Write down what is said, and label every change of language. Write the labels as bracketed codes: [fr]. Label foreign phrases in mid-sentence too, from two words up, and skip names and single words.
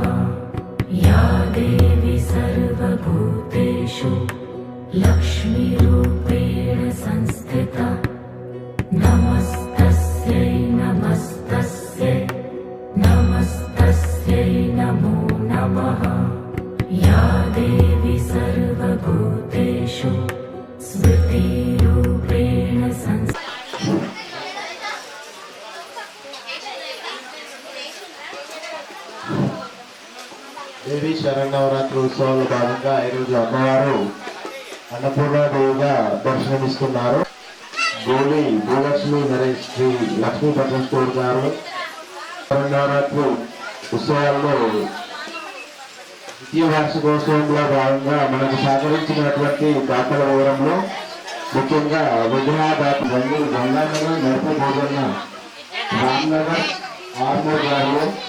[sa] या देवी सर्वभूतेषु लक्ष्मीरूपेण संस्थिता नमस्तस्यै नमस्तस्यै नमस्तस्यै नमो नमः। या देवी सर्वभूतेषु स्मृतिरूपेण संस्थिता [te] దేవి శరణవరాత్రి ఉత్సవాల్లో భాగంగా ఈరోజు అమ్మవారు అన్నపూర్ణాదేవిగా దర్శనమిస్తున్నారు. గోలి భూలక్ష్మి నరేష్ శ్రీ లక్ష్మీపట్నం స్టోర్ గారు శరణవరాత్రి ఉత్సవాల్లో ద్వితీయ వార్షికోత్సవంలో భాగంగా మనకు సహకరించినటువంటి దాతల వివరంలో ముఖ్యంగా విగ్రహదాత గంగానగర్ నడిపే భోజన రామ్నగర్ ఆర్మూర్ గారు